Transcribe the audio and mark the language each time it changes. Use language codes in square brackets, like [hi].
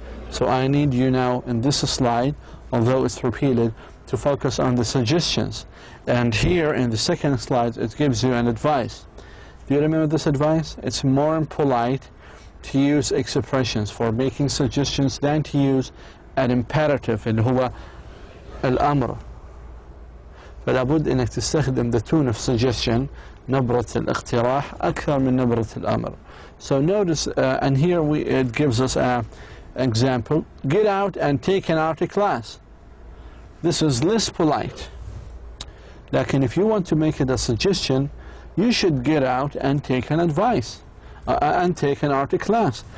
[en] So I need you now in this slide, although it's repeated, to focus on the suggestions. And here in the second slide, it gives you an advice. Do you remember this advice? It's more polite to use expressions for making suggestions than to use an imperative [ar] اللي هو الأمر. فلا بد إنك تستخدم [en] the tone of suggestion, [ar] نبرة الاقتراح أكثر من نبرة الأمر. [en] So notice, and here it gives us an example. Get out and take an art class. This is less polite. Like, if you want to make it a suggestion, you should get out and take an advice and take an art class.